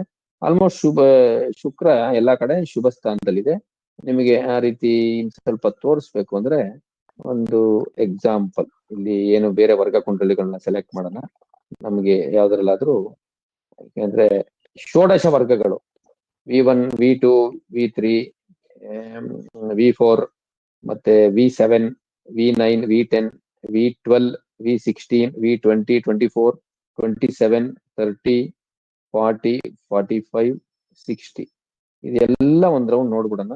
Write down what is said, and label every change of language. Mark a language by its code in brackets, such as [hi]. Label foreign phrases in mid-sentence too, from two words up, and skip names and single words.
[kn] ಆಲ್ಮೋಸ್ಟ್ ಶುಕ್ರ ಎಲ್ಲಾ ಕಡೆ ಶುಭ ಸ್ಥಾನದಲ್ಲಿದೆ. ನಿಮಗೆ ಆ ರೀತಿ ಸ್ವಲ್ಪ ತೋರಿಸ್ಬೇಕು ಅಂದ್ರೆ ಒಂದು ಎಕ್ಸಾಂಪಲ್ ಇಲ್ಲಿ ಏನು ಬೇರೆ ವರ್ಗ ಕುಂಡಲಿಗಳನ್ನ ಸೆಲೆಕ್ಟ್ ಮಾಡೋಣ. ನಮಗೆ ಯಾವ್ದ್ರಲ್ಲಾದ್ರೂ, ಯಾಕೆಂದ್ರೆ ಷೋಡಶ ವರ್ಗಗಳು V1, V2, V3, V4 ಮತ್ತೆ V7, V9, V10, V12, V16, V20, 24, 27, 30, 40, 45, 60 ಇದೆಲ್ಲ ಒಂದ್ ರೌಂಡ್ ನೋಡ್ಬಿಡೋಣ.